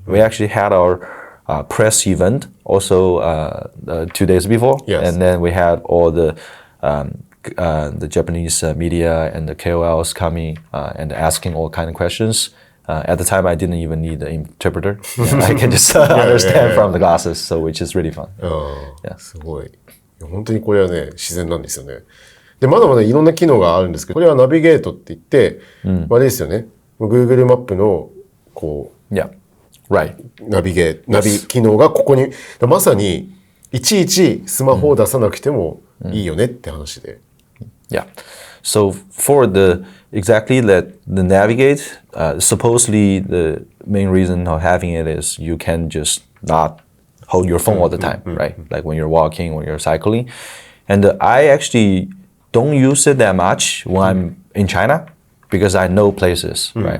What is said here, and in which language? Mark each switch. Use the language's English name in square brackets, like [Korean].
[English] We actually had our press event also 2 days before, and then we had all the Japanese media and the KOLs coming and asking all kind of questions. At the time, I didn't even need the interpreter. I can just understand from the glasses, so which is really fun. [Japanese] すごい。本当にこれはね、自然なんですよね。で、まだまだいろんな機能があるんですけど、これはナビゲートって言って、あれですよね。 Google マップの、こう、ナビ機能がここに、まさに、いちいちスマホを出さなくてもいいよねって話で。 [English] Yeah. So for the navigate, supposedly the main reason of having it is you can just not hold your phone all the time, right? Like when you're walking, when you're cycling. And I actually don't use it that much when I'm in China because I know places, right?